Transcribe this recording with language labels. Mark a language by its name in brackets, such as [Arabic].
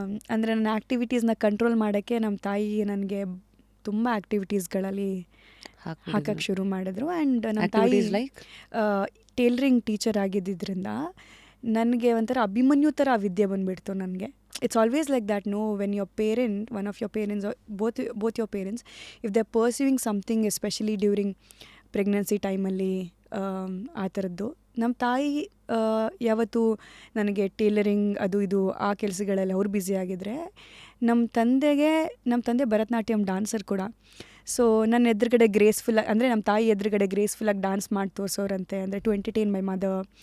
[Kannada] ಅಂದರೆ ನನ್ನ ಆ್ಯಕ್ಟಿವಿಟೀಸ್ನ ಕಂಟ್ರೋಲ್ ಮಾಡೋಕ್ಕೆ ನಮ್ಮ ತಾಯಿ ನನಗೆ ತುಂಬ ಆ್ಯಕ್ಟಿವಿಟೀಸ್ಗಳಲ್ಲಿ ಹಾಕಕ್ಕೆ ಶುರು ಮಾಡಿದ್ರು. ಆ್ಯಂಡ್ ನಮ್ಮ ತಾಯಿ ಟೇಲರಿಂಗ್ ಟೀಚರ್ ಆಗಿದ್ದರಿಂದ ನನಗೆ ಒಂಥರ ಅಭಿಮನ್ಯು ಥರ ವಿದ್ಯೆ ಬಂದುಬಿಡ್ತು ನನಗೆ. [English] It's always like that, no, when your parent, one of your parents or both your parents, if they're pursuing something, especially during pregnancy [Kannada] ಟೈಮಲ್ಲಿ ಆ ಥರದ್ದು. ನಮ್ಮ ತಾಯಿ ಯಾವತ್ತು ನನಗೆ ಟೇಲರಿಂಗ್ ಅದು ಇದು ಆ ಕೆಲಸಗಳಲ್ಲಿ ಅವ್ರು ಬ್ಯುಸಿ ಆಗಿದ್ರೆ, ನಮ್ಮ ತಂದೆ ಭರತನಾಟ್ಯಂ ಡಾನ್ಸರ್ ಕೂಡ. ಸೊ ನನ್ನ ಎದುರುಗಡೆ ಗ್ರೇಸ್ಫುಲ್ಲಾಗಿ, ಅಂದರೆ ನಮ್ಮ ತಾಯಿ ಎದುರುಗಡೆ ಗ್ರೇಸ್ಫುಲ್ಲಾಗಿ ಡ್ಯಾನ್ಸ್ ಮಾಡಿ ತೋರಿಸೋರಂತೆ, ಅಂದರೆ [English] To entertain my mother.